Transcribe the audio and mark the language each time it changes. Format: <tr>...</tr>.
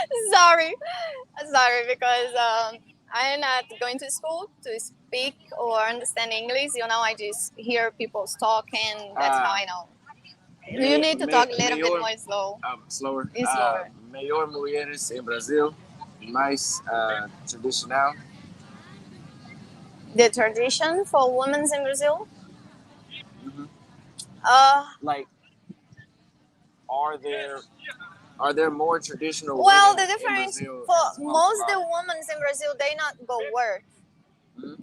<en>Sorry. Sorry, because I'm not going to school to speak or understand English. You know, I just hear people talking. That's how I know. You need to talk a little bit more slow. Slower. It's slower.</en> <pt>Maior mulheres em Brasil, mais tradicional.</pt> <en>The tradition for women in Brazil? Mm-hmm. Like, are there more traditional well, women the difference in Brazil for most the women in Brazil, they not go work. Mm-hmm.</en>